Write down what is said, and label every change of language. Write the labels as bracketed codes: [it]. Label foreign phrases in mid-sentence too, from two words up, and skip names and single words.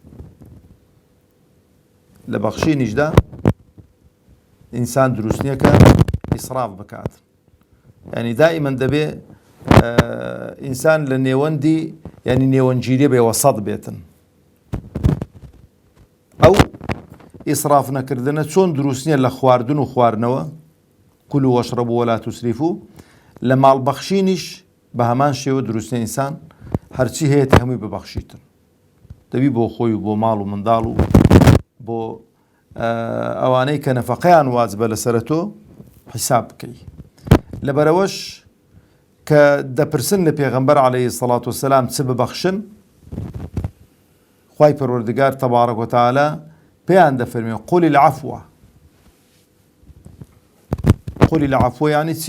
[ckb] لە بەخشینیشدا ئینسان دروست نییە کە ئیسراف بکاتن. یعنی دائیمەن دەبێ ئینسان لە نێوەندی، یعنی نێوەنگیری بێ، وەسەط بێتن. ئەو ئیسراف نەکردنە چۆن دروست نییە لە خواردن و خواردنەوە، [ar] كلوا واشربوا ولا تسرفوا [ckb] لە ماڵبەخشینیش بە هەمان شێوە دروستە ئینسان هەرچی هەیە هەمووی ببەخشیتن دەبی بۆ خۆی و بۆ ماڵ و منداڵ و بۆ ئەوانەی کە نەفەقەیان واجبە لەسرە تۆ حیساب بکەی لەبەرەوەش کە دەپرسن لە پێغەمبەر [ar] عەلەیهی سەڵات وەسەلام [ckb] چ ببەخشن خوای پەروەردگار [ar] تەبارەک وتەعالە [ckb] پێیان دەفەرمێ [ar] قولی العەفوە قولی العەفوە [ckb] یانی چی؟